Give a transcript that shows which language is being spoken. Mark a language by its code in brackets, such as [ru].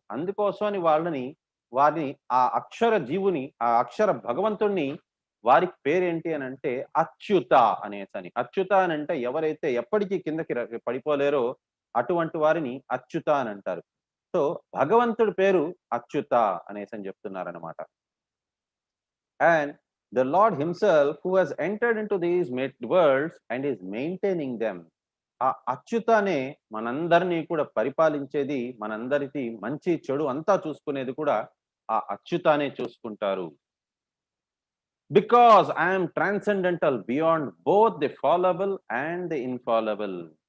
[te] అందుకోసమని వారిని ఆ అక్షర జీవుని, ఆ అక్షర భగవంతుడిని వారికి పేరేంటి అనంటే అచ్యుత అనేసని. అచ్యుత అనంటే ఎవరైతే ఎప్పటికీ కిందకి పడిపోలేరో అటువంటి వారిని అచ్యుత అని అంటారు. సో భగవంతుడి పేరు అచ్యుత అనేసని చెప్తున్నారనమాట. [en] And the Lord himself who has entered into these worlds and is maintaining them. [te] ఆ అచ్యుతనే మనందరినీ కూడా పరిపాలించేది, మనందరికీ మంచి చెడు అంతా చూసుకునేది కూడా ఆ అచ్యుతనే చూసుకుంటారు. [en] Because I'm transcendental beyond both the fallible and the infallible.